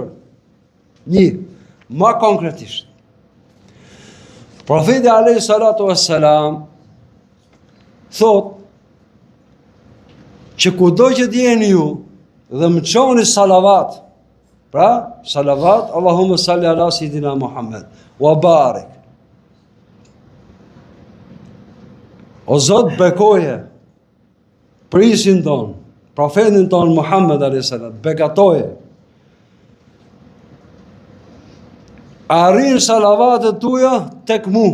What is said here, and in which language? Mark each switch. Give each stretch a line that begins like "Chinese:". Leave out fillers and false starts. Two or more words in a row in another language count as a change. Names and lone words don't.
Albanian: Një, ma konkretisht. Profeti
Arabic: عليه الصلاة والسلام
Albanian: thot që kudo që t'jeni ju dhe më çoni salavat, pra salavat,
Arabic: اللهم صل على سيدنا محمد وبارك.
Albanian: O Zot, bekoje prisin ton, profetin ton Muhammed
Arabic: عليه السلام,
Albanian: begatoje. Arrin salavatet tuja tek mu.